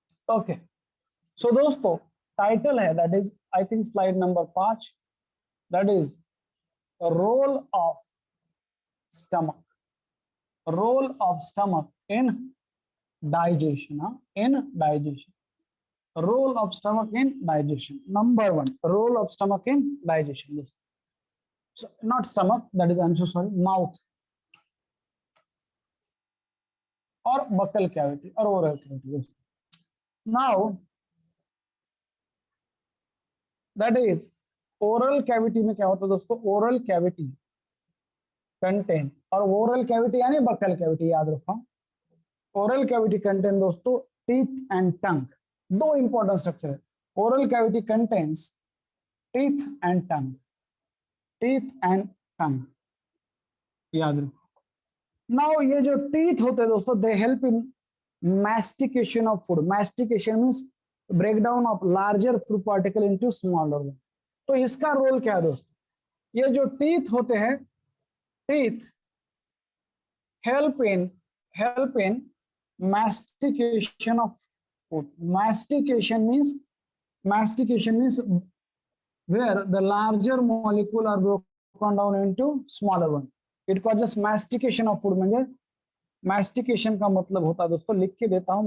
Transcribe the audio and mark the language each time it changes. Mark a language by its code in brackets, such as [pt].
[en] Okay so दोस्तों title है that is I think slide number 5, that is role of stomach, role of stomach in digestion. In digestion, role of stomach in digestion. Number one, role of stomach in digestion. So not stomach, that is I'm so sorry, mouth or buccal cavity or oral cavity. Now that is oral cavity [hi] में क्या होता है दोस्तों, [en] oral cavity contain, और oral cavity यानी buccal cavity याद रखो. oral cavity contain दोस्तों teeth and tongue. [hi] दो important structure है. [en] oral cavity contains teeth and tongue. teeth and tongue याद रखो. Now [hi] ये जो टीथ होते हैं दोस्तों, [en] They help in mastication of food. Mastication means break down of larger food particle into smaller one. [hi] तो इसका रोल क्या है दोस्तों, ये जो टीथ होते हैं, [en] Teeth help in mastication of food. Mastication means where the larger molecule are broken down into smaller one. It causes mastication of food. [hi] म्हणजे mastication का मतलब होता है दोस्तों, लिख के देता हूं.